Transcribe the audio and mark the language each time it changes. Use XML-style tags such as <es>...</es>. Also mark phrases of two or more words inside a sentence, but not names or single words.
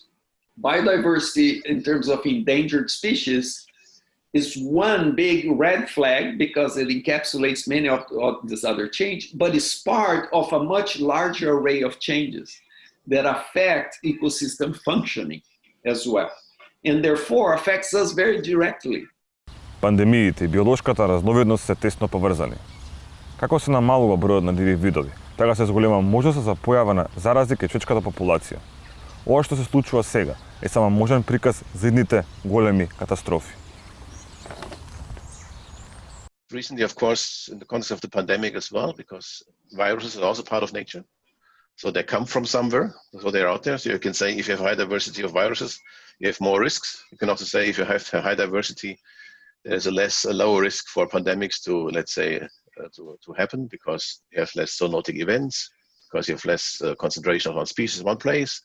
<en>Biodiversity in terms of endangered species is one big red flag because it encapsulates many of this other change, but it's part of a much larger array of changes that affect ecosystem functioning as well, and therefore affects us very directly.</en> <mk>Пандемиите и биолошката разновидност се тесно поврзани. Како се намалува бројот на диви видови, така се зголема можноста за појава на зарази кај човечката популација. Ова што се случува сега е само можен приказ за идните големи катастрофи.</mk> <en>Recently, of course, in the context of the pandemic as well, because viruses are also part of nature. So they come from somewhere, so they're out there. So you can say if you have high diversity of viruses, you have more risks. You can also say if you have high diversity, there's a lower risk for pandemics to, let's say, to happen, because you have less zoonotic events, because you have less concentration of one species in one place.</en>